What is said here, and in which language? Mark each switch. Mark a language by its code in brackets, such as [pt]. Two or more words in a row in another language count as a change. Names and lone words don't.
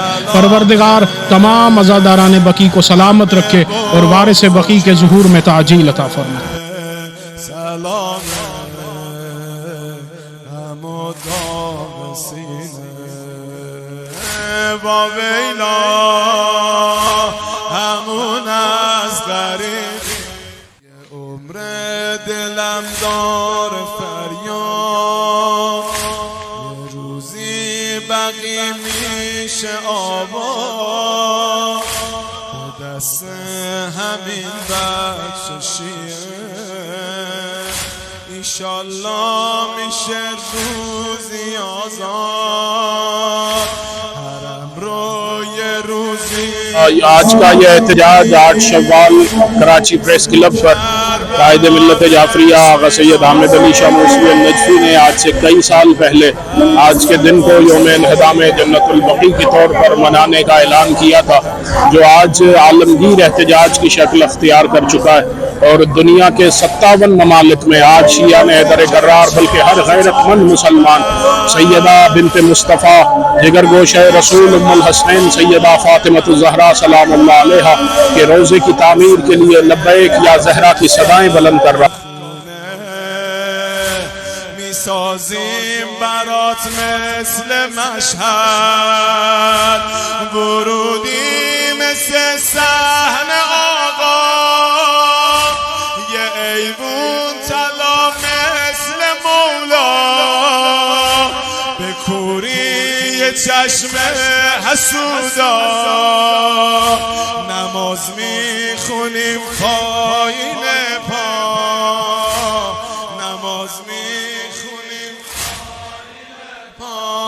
[ur] پروردگار تمام عزاداران بقیع کو سلامت رکھے اور وارث بقیع کے ظہور میں تعجیل عطا فرمائے. [fa] همون از غریب یه عمر دلم دار فریاد، یه روزی بقی میشه آباد به دست همین بچه شیعه. ایشالله میشه روزی آزاد، حرم رو یه روزی. [ur] آج کا یہ احتجاج 8 شوال کراچی پریس کلب پر قائد ملت جعفریہ آغا سید حامد علی شاہ موسوی نجفی نے آج سے کئی سال پہلے آج کے دن کو یوم انہدام جنت البقیع کے طور پر منانے کا اعلان کیا تھا، جو آج عالمگیر احتجاج کی شکل اختیار کر چکا ہے. اور دنیا کے 57 ممالک میں آج شیعہ نے در قرار بلکہ ہر غیرت مند مسلمان سیدہ بنت مصطفیٰ، جگر گوشہ رسول ام الحسنین سیدہ فاطمۃ الزہرا [ar] سلام الله عليها [ur] کے روضے کی تعمیر کے لیے [ar] لبيك يا زهراء [ur] کی صدائیں بلند کر رہا. [fa] میسازیم برات مثل مشهد، ورودی مثل صحن آقا، یه ایوون طلا مثل مولا، به کوری یه چشم حسودا، نماز میخونیم پایین پا، نماز میخونیم پا.